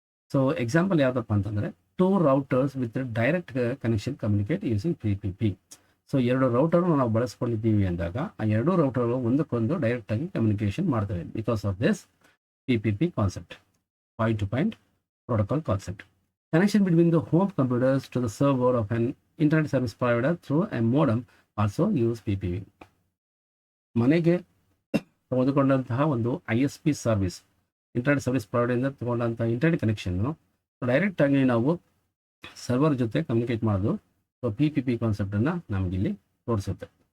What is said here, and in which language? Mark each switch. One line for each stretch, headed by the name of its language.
Kannada: So example ಯಾವುದಪ್ಪ ಅಂತಂದರೆ
English: Two routers with direct connection communicate using PPP.
Kannada: So ಎರಡು ರೌಟರ್ನ ನಾವು ಬಳಸ್ಕೊಂಡಿದ್ದೀವಿ ಅಂದಾಗ ಆ ಎರಡೂ ರೌಟರ್ಗಳು ಒಂದಕ್ಕೊಂದು ಡೈರೆಕ್ಟಾಗಿ ಕಮ್ಯುನಿಕೇಷನ್ ಮಾಡ್ತವೆ
English: because of this
Kannada: PPP concept, point to point protocol concept.
English: Connection between the home computers to the server of an internet service provider through a modem also use PPP.
Kannada: ಮನೆಗೆ ತೆಗೆದುಕೊಂಡಂತಹ ಒಂದು ISP service, internet service ಪ್ರೊವೈಡರಿಂದ ತಗೊಂಡಂಥ internet connection ಡೈರೆಕ್ಟಾಗಿ ನಾವು server ಜೊತೆ communicate ಮಾಡೋದು. So PPP ಕಾನ್ಸೆಪ್ಟನ್ನು ನಮಗಿಲ್ಲಿ ತೋರಿಸುತ್ತೆ.